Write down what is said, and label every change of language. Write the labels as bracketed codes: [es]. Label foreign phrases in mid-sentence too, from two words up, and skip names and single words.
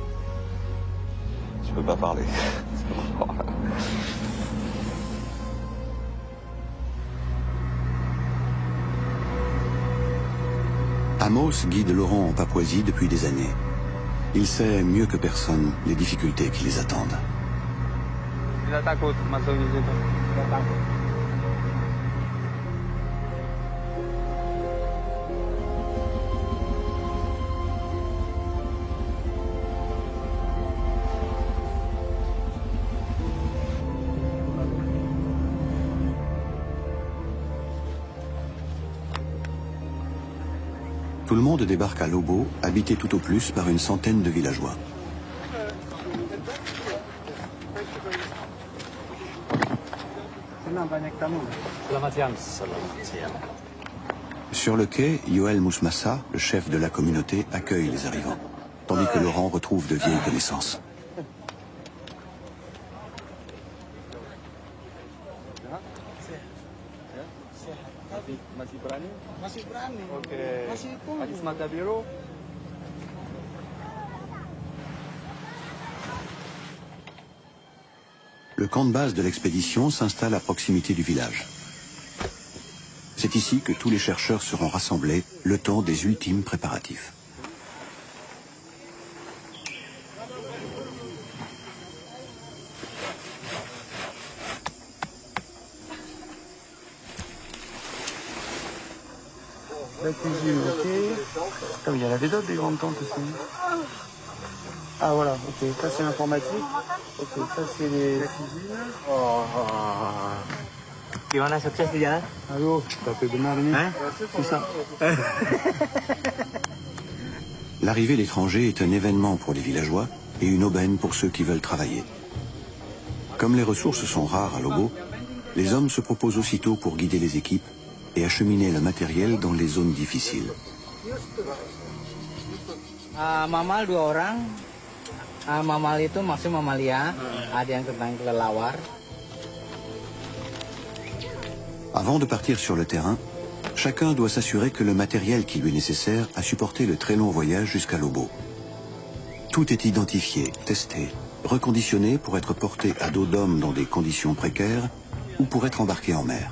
[fr] Je peux pas parler. Amos guide Laurent en Papouasie depuis des années. Il sait mieux que personne les difficultés qui les attendent. [id] Tidak takut masuk di situ. Tidak takut. [fr] Tout le monde débarque à Lobo, habité tout au plus par une centaine de villageois. Sur le quai, Yoel Mousmassa, le chef de la communauté, accueille les arrivants, tandis que Laurent retrouve de vieilles connaissances. [id] Masih berani? Masih berani. Oke. Masih itu. Hadis mata biru. [fr] Le camp de base de l'expédition s'installe à proximité du village. C'est ici que tous les chercheurs seront rassemblés le temps des ultimes préparatifs. La cuisine, ok. Ah oui, il y en avait d'autres des grandes tentes aussi. Ah voilà, ok, ça c'est l'informatique. Ok, ça c'est les cuisines. [id] Gimana sukses di jalan? Aduh, tapi benar ini. Susah. [fr] L'arrivée d'étrangers est un événement pour les villageois et une aubaine pour ceux qui veulent travailler. Comme les ressources sont rares à Lobo, les hommes se proposent aussitôt pour guider les équipes et acheminer le matériel dans les zones difficiles. [id] Mamal 2 orang. Mamal itu maksud mamalia. Ada yang tentang kelelawar. [fr] Avant de partir sur le terrain, chacun doit s'assurer que le matériel qui lui est nécessaire a supporté le très long voyage jusqu'à Lobo. Tout est identifié, testé, reconditionné pour être porté à dos d'homme dans des conditions précaires ou pour être embarqué en mer.